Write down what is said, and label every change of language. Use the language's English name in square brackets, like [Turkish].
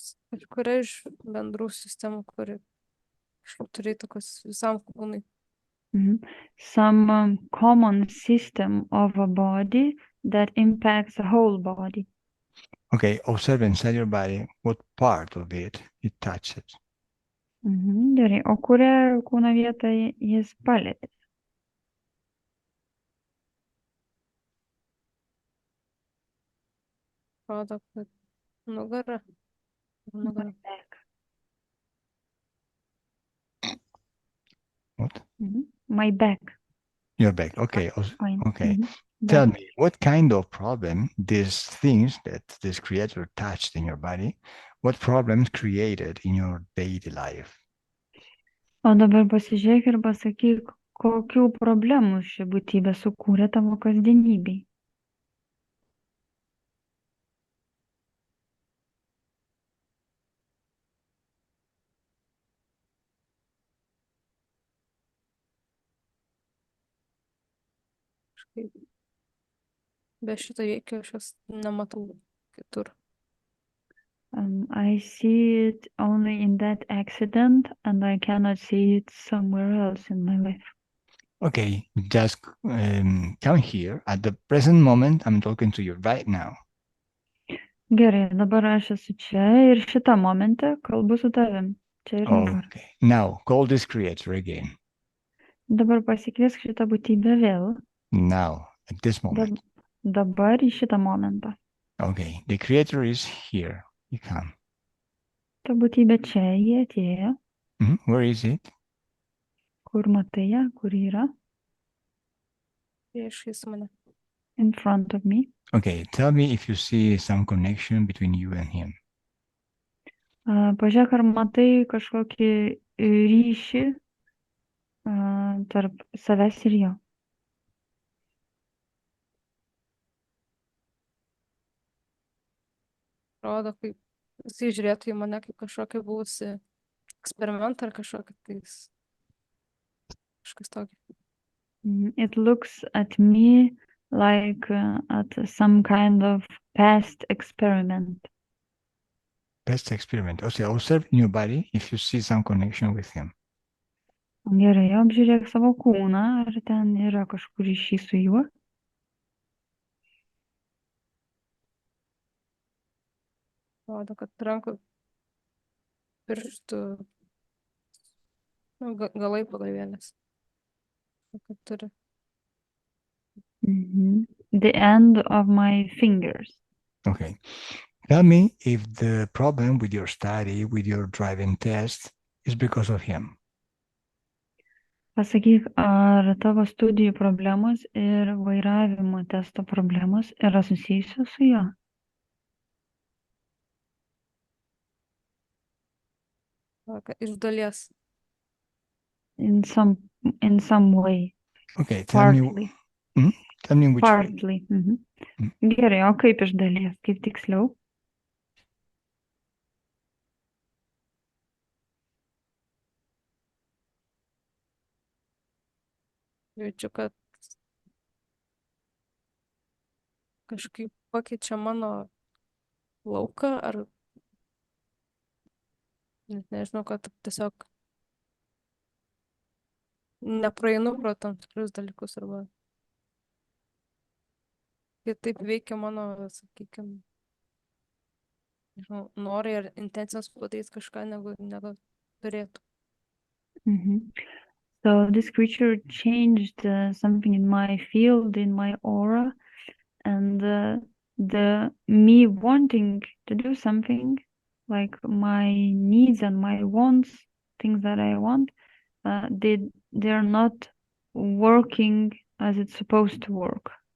[Lithuanian] Kažkuria iš bendrų sistemų, kuri kažkaip turi įtakos visam kūnui. [English] Some common system of a body that impacts the whole body. Okay, observe inside your body what part of it touched. [Lithuanian] Gerai, o kurią kūno vietą jis palietė? Atrodo, kad nugara. [English] What? My back. Your back. Okay. Fine. Okay. Back. Tell me, what kind of problem these things that this creator touched in your body, what problems created in your daily life? [Lithuanian] O dabar pasižiūrėk ir pasakyk, kokių problemų ši būtybė sukūrė tavo kasdienybei. Be šito įvykio aš jos nematau kitur. [English] I see it only in that accident and I cannot see it somewhere else in my life. Okay, just come here. At the present moment, I'm talking to you right now. [Lithuanian] Gerai, dabar aš esu čia ir šitą momentą kalbu su tavim. Čia ir dabar. [English] Okay, now call this creator again. [Lithuanian] Dabar pasikviesk šitą būtybę vėl. [English] Now, at this moment. [Lithuanian] Dabar į šitą momentą. [English] Okay, the creator is here. You come. [Lithuanian] Ta būtybė čia, jie atėjo. [English] Where is it? [Lithuanian] Kur matai ją, kur yra? Priešais mane. [English] In front of me. Okay, tell me if you see some connection between you and him. [Lithuanian] Pažiūrėk, ar matai kažkokį ryšį tarp savęs ir jo. Atrodo, kaip jisai žiūrėtų į mane kaip kažkokį buvusi eksperimentą ar kažkas tokio. [English] It looks at me like at some kind of past experiment. Best experiment. Okay, observe in your body if you see some connection with him. [Lithuanian] Gerai, apžiūrėk savo kūną, ar ten yra kažkur ryšys su juo. Atrodo, kad rankų pirštų galai pagalvėlės. Kad turi. [English] The end of my fingers. Okay. Tell me if the problem with your study, with your driving test, is because of him. [Lithuanian] Pasakyk, ar tavo studijų problemos ir vairavimo testo problemos yra susijusios su juo? Iš dalies. [English] In some way. Okay, tell me which Partly. way. [Lithuanian] Gerai, o kaip iš dalies, kaip tiksliau? Jaučiu, kad kažkaip pakeičia mano lauką, ar net nežinau, kad tiesiog nepraeinu pro tam tikrus dalykus, arba kitaip veikia mano, sakykime, norai ar intencijos padaryti kažką, negu turėtų. [English] So this creature changed something in my field, in my aura, and the me wanting to do something, like my needs and my wants, things that I want, they're not working as it's supposed to work.